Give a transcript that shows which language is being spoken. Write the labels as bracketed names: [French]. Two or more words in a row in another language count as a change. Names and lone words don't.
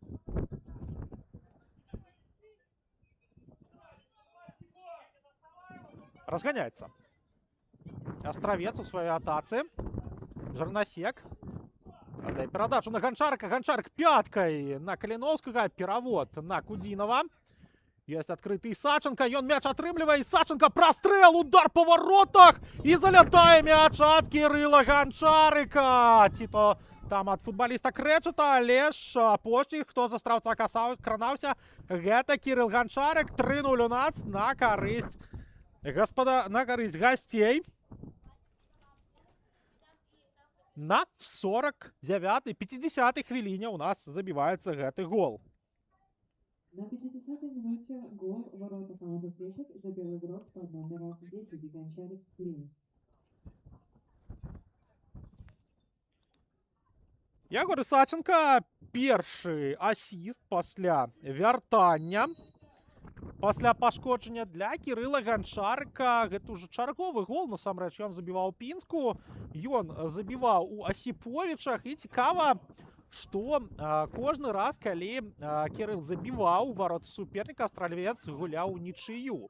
[Belarusian] Разганяецца Астравец у сваёй атацы. Жарнасек. Адай перадачу на Ганчарыка. Ганчарык пяткай на Каліноўскага. Перавод на Кудзінава. [Russian] Есть открытый [Belarusian] Саченко, ён мяч атрымлівае, Саченко [Russian] прострел, удар по воротах, и [Belarusian] залятае мяч ад Кірыла Ганчарыка. Ці то там ад футболіста Крэчата, але ж апошні, хто з Астраўца кранаўся, гэта Кірыл Ганчарык. 3-0 у нас на карысць гасцей. На 49-й, 50-й хвіліне у нас забіваецца гэты гол. [Russian] На 50-й минуте гол в ворота команды Пешек забил игрок под номером 10 Ганчарик Кирилл. [Belarusian] Ягор Саченко першы асіст пасля вяртання. Пасля пашкоджання для Кірыла Ганчарыка. Гэта ўжо чарговы гол, насамрэч, ён забіваў Пінску, ён забіваў у Асіповічах, і цікава, што кожны раз, калі Кірыл забіваў у варот суперніка, Астралевец гуляў нічыю.